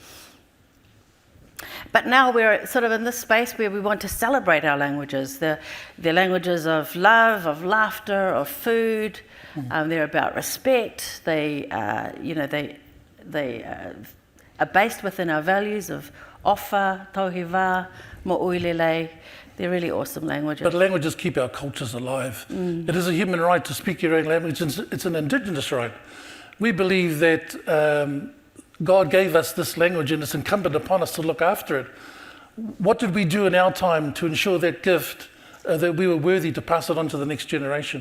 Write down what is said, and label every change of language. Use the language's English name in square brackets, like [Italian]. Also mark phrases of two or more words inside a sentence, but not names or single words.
[English] But now we're sort of in this space where we want to celebrate our languages. They're languages of love, of laughter, of food. They're about respect. They are based within our values of [Tongan] ofa, tauhiwa, mo'uilelei. [English] They're really awesome languages. But languages keep our cultures alive. It is a human right to speak your own language. It's an indigenous right. We believe that God gave us this language, and it's incumbent upon us to look after it. What did we do in our time to ensure that gift, that we were worthy to pass it on to the next generation?